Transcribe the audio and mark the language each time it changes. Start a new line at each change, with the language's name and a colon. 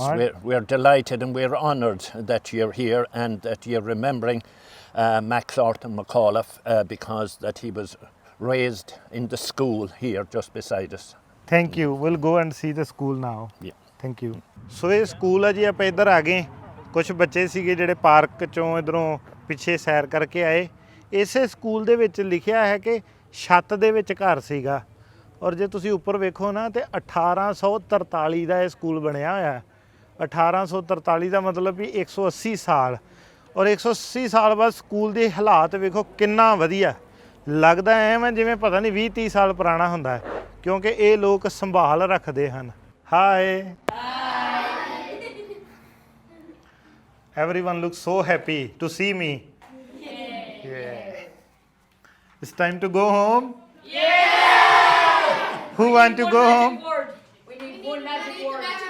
English: All right. we're delighted and we're honoured that you're here and that you're remembering Max Arthur McAuliffe because that he was raised in the school here just beside us. Thank you. We'll go and see the school now. Yeah. Thank you.
Punjabi: ਸੋ ਇਹ school ਆ ਜੀ, ਆਪਾਂ ਇੱਧਰ ਆ ਗਏ। ਕੁਝ ਬੱਚੇ ਸੀਗੇ ਜਿਹੜੇ ਪਾਰਕ ਚੋਂ ਇਧਰੋਂ ਪਿੱਛੇ ਸੈਰ ਕਰਕੇ ਆਏ। ਇਸੇ ਸਕੂਲ ਦੇ ਵਿੱਚ ਲਿਖਿਆ ਹੈ ਕਿ ਛੱਤ ਦੇ ਵਿੱਚ ਘਰ ਸੀਗਾ, ਔਰ ਜੇ ਤੁਸੀਂ ਉੱਪਰ ਵੇਖੋ ਨਾ ਤੇ 1843 ਦਾ ਇਹ ਸਕੂਲ ਬਣਿਆ ਹੋਇਆ ਹੈ। 1843 ਦਾ ਮਤਲਬ ਵੀ 180 ਸਾਲ, ਔਰ 180 ਸਾਲ ਬਾਅਦ ਸਕੂਲ ਦੇ ਹਾਲਾਤ ਵੇਖੋ ਕਿੰਨਾ ਵਧੀਆ ਲੱਗਦਾ। ਐਵੇਂ ਜਿਵੇਂ ਪਤਾ ਨਹੀਂ 20-30 ਸਾਲ ਪੁਰਾਣਾ ਹੁੰਦਾ ਹੈ, ਕਿਉਂਕਿ ਇਹ ਲੋਕ ਸੰਭਾਲ ਰੱਖਦੇ ਹਨ।
English: Hi, everyone looks so happy to see me. Yeah. It's time to go home. Yeah. Who want to go home? We need one magic word.